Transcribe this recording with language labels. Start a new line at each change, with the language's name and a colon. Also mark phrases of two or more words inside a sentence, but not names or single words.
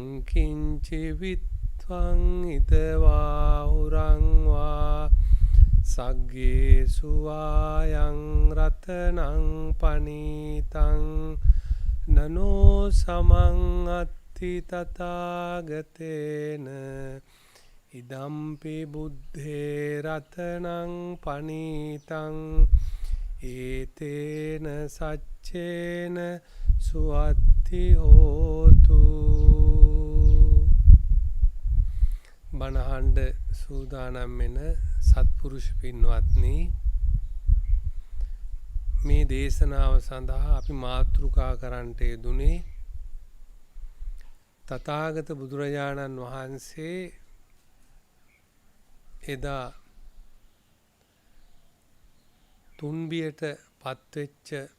Pali: කිංචි විත්වං ඉදවා හුරං වා සග්ගේසු වායං රතනං පනීතං නනෝ සමං අත්ථි තථාගතේන ඉදම්පි බුද්ධේ රතනං පනීතං ඒතේන සච්චේන සුවත්ති හෝතු.
Sinhala: බණහඬ සූදානම් වෙන සත්පුරුෂ පින්වත්නි, මේ දේශනාව සඳහා අපි මාතෘකා කරන්නට යෙදුනේ තථාගත බුදුරජාණන් වහන්සේ එදා තුන්බියට පත්වෙච්ච